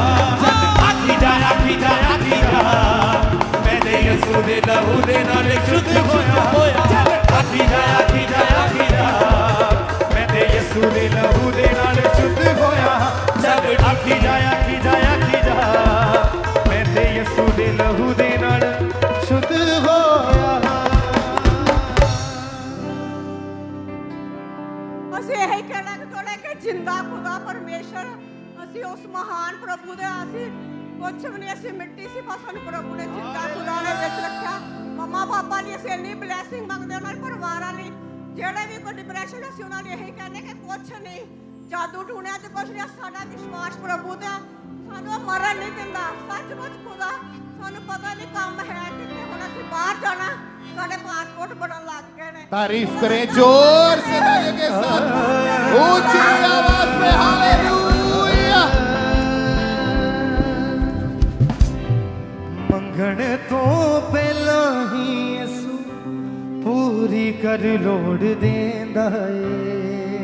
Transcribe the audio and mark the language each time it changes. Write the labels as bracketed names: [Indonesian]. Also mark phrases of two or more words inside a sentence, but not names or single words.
[Punjabi] ਆਖੀ ਜਾ ਆਖੀ ਜਾ ਆਖੀ ਜਾ, ਮੈਂ ਤੇ ਯਸੂ ਦੇ ਲਹੂ ਦੇ ਨਾਲ ਸ਼ੁੱਧ ਹੋਇਆ। ਆਖੀ ਜਾ ਆਖੀ ਜਾ ਆਖੀ ਜਾ, ਮੈਂ ਤੇ ਯਸੂ ਦੇ ਲਹੂ ਦੇ ਨਾਲ ਸ਼ੁੱਧ ਹੋਇਆ। ਚੱਲ ਆਖੀ ਜਾ ਆਖੀ ਜਾ ਆਖੀ ਜਾ, ਮੈਂ ਤੇ ਯਸੂ ਦੇ ਲਹੂ ਦੇ ਨਾਲ ਸ਼ੁੱਧ ਹੋਇਆ। ਅਸੀਂ ਇਹ ਕਹਿਣਾ ਚਾਹੁੰਦੇ ਕਿ ਜਿੰਦਾ ਖੁਦਾ ਪਰਮੇਸ਼ਰ, ਅਸੀਂ ਉਸ ਮਹਾਨ ਪ੍ਰਭੂ ਦੇ, ਅਸੀਂ ਕੁਛ ਵੀ ਨਹੀਂ, ਅਸੀਂ ਮਿੱਟੀ ਸੀ, ਬਸ ਸਾਨੂੰ ਪ੍ਰਭੂ ਨੇ ਜਿੰਦਾ ਖੁਦਾ ਨੇ ਵਿੱਚ ਰੱਖਿਆ। ਮਮਾ ਪਾਪਾ ਲਈ ਅਸੀਂ ਇੰਨੀ ਬਲੈਸਿੰਗ ਮੰਗਦੇ, ਉਹਨਾਂ ਦੇ ਪਰਿਵਾਰਾਂ ਲਈ, ਜਿਹੜੇ ਵੀ ਕੋਈ ਡਿਪਰੈਸ਼ਨ, ਅਸੀਂ ਉਹਨਾਂ ਨੂੰ ਇਹੀ ਕਹਿੰਦੇ ਕਿ ਕੁਛ ਨਹੀਂ, ਜਾਦੂ ਟੂਣਿਆ ਚ ਕੁਛ ਨਹੀਂ, ਸਾਡਾ ਵਿਸ਼ਵਾਸ ਪ੍ਰਭੂ ਦਾ, ਸਾਨੂੰ ਮਰਨ ਨਹੀਂ ਦਿੰਦਾ। ਸੱਚਮੁੱਚ ਖੁਦਾ, ਸਾਨੂੰ ਪਤਾ ਨਹੀਂ ਕੰਮ ਹੈ ਕਿੱਥੇ, ਹੁਣ ਅਸੀਂ ਬਾਹਰ ਜਾਣਾ, ਸਾਡੇ ਪਾਸਪੋਰਟ ਬਣਨ ਲੱਗ ਗਏ ਨੇ। [Hindi] तारीफ करें जोर से तालियों के साथ, ऊंची आवाज में हालेलुया। [Punjabi] ਮੰਗਣ ਤੋਂ ਪਹਿਲਾਂ ਹੀ ਯਸੂ ਪੂਰੀ ਕਰ ਲੋੜ ਦੇਂਦਾ ਹੈ।